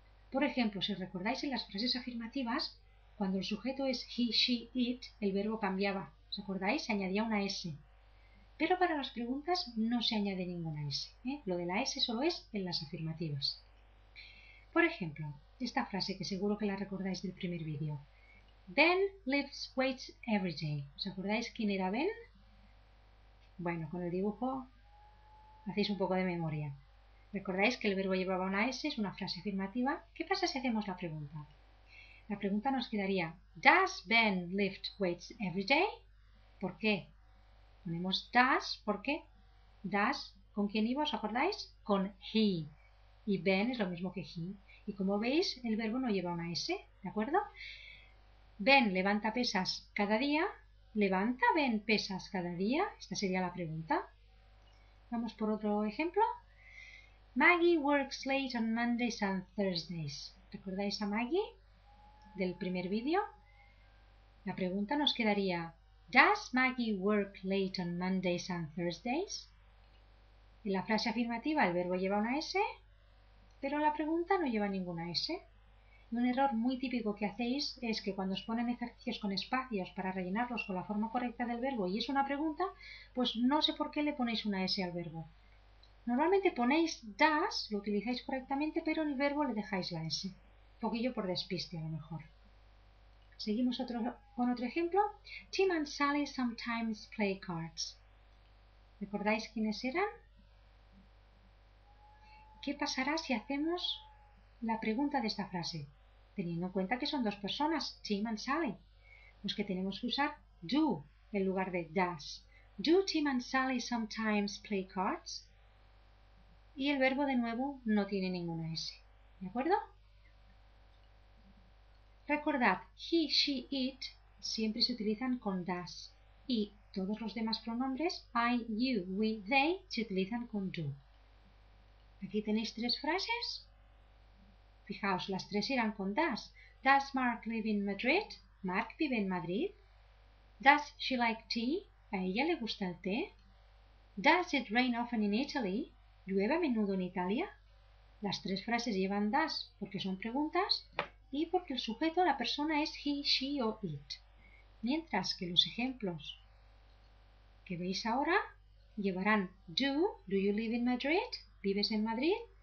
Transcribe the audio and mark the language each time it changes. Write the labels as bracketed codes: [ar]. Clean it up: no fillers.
[es] Por ejemplo, si recordáis en las frases afirmativas, cuando el sujeto es he, she, it, el verbo cambiaba. ¿Os acordáis? Se añadía una S. Pero para las preguntas no se añade ninguna S. Lo de la S solo es en las afirmativas. Por ejemplo, esta frase que seguro que la recordáis del primer vídeo. [en] Ben lifts weights every day. [es] ¿Os acordáis quién era Ben? Bueno, con el dibujo hacéis un poco de memoria. ¿Recordáis que el verbo llevaba una S? Es una frase afirmativa. ¿Qué pasa si hacemos la pregunta? La pregunta nos quedaría [en] ¿Does Ben lift weights every day? [es] ¿Por qué? Ponemos does porque does, ¿con quién iba? ¿Os acordáis? Con he. Y Ben es lo mismo que he. Y como veis, el verbo no lleva una S, ¿de acuerdo? Ben levanta pesas cada día. ¿Levanta Ben pesas cada día? Esta sería la pregunta. Vamos por otro ejemplo. [en] Maggie works late on Mondays and Thursdays. [es] ¿Recordáis a Maggie del primer vídeo? La pregunta nos quedaría [en] ¿Does Maggie work late on Mondays and Thursdays? [es] En la frase afirmativa el verbo lleva una S, pero la pregunta no lleva ninguna S. Y un error muy típico que hacéis es que cuando os ponen ejercicios con espacios para rellenarlos con la forma correcta del verbo y es una pregunta, pues no sé por qué le ponéis una S al verbo. Normalmente ponéis does, lo utilizáis correctamente, pero en el verbo le dejáis la S. Un poquillo por despiste a lo mejor. Seguimos con otro ejemplo. [en] Tim and Sally sometimes play cards. [es] ¿Recordáis quiénes eran? ¿Qué pasará si hacemos la pregunta de esta frase? Teniendo en cuenta que son dos personas, Tim and Sally. Pues que tenemos que usar do en lugar de does. [en] Do Tim and Sally sometimes play cards? [es] Y el verbo de nuevo no tiene ninguna S. ¿De acuerdo? Recordad, he, she, it siempre se utilizan con does. Y todos los demás pronombres, I, you, we, they, se utilizan con do. Aquí tenéis tres frases. Fijaos, las tres irán con does. [en] Does Mark live in Madrid? [es] Mark vive en Madrid. [en] Does she like tea? [es] ¿A ella le gusta el té? [en] Does it rain often in Italy? [es] ¿Llueve a menudo en Italia? Las tres frases llevan does porque son preguntas y porque el sujeto, la persona, es he, she o it. Mientras que los ejemplos que veis ahora llevarán [en] do you live in Madrid? [es] ¿Vives en Madrid?